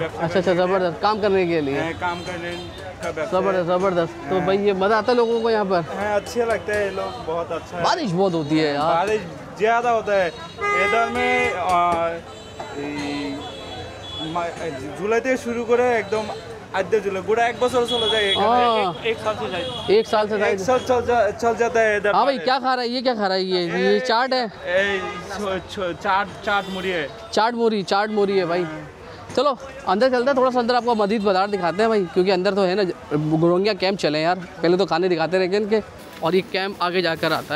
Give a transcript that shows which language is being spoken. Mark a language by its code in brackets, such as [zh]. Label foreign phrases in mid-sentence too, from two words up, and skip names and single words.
[ur] اچھا زبردست. کام کرنے کے لیے. کام کرنے کا. زبردست. تو بھائی یہ مزہ آتا ہے لوگوں کو یہاں پر؟ اچھے لگتے ہیں لوگ, بہت اچھا. بارش بہت ہوتی ہے یار. بارش زیادہ ہوتا ہے ادھر میں. [bn] جولائی থেকে শুরু করে একদম আদ্য জুলাই গোটা এক বছর চলে যায়. এক সাল চলে যায়. [ur] ایک سال سے ایک سال چل جاتا ہے ادھر. ہاں بھائی کیا کھا رہا ہے؟ یہ کیا کھا رہا ہے؟ یہ چاٹ ہے. چاٹ موری ہے. چاٹ موری ہے بھائی. چلو اندر چلتے ہیں, تھوڑا سا اندر آپ کو مزید بازار دکھاتے ہیں بھائی, کیونکہ اندر تو ہے نا روہنگیا کیمپ چلیں یار. پہلے تو کھانے دکھاتے رہے ان کے, اور یہ کیمپ آگے جا کر آتا ہے.